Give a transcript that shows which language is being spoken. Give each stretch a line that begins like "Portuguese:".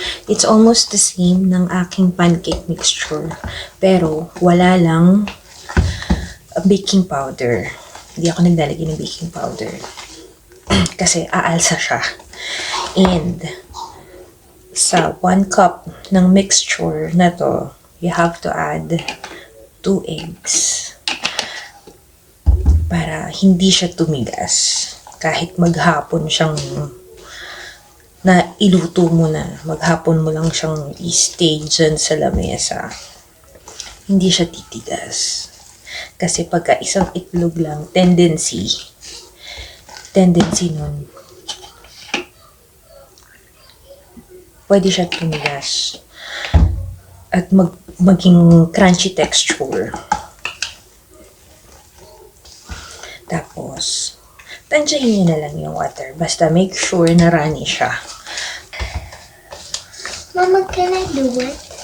English: It's almost the same
Filipino: ng aking
English: pancake mixture.
Filipino: Pero, wala lang baking powder. Hindi ako naglalagay ng baking powder. Kasi aalsa siya.
English: And, sa 1 cup ng mixture na to, you have to add 2 eggs.
Filipino: Para hindi siya tumigas. Kahit maghapon siyang na iluto mo na, maghapon mo lang siyang i-stay dyan sa lamesa. Hindi siya titigas. Kasi pagka isang itlog lang, tendency nun, pwede siya tumigas. At maging crunchy texture. Tapos, tansyahin nyo na lang yung water. Basta
English: make sure
Filipino: na runny siya.
English: Mama, can I do it?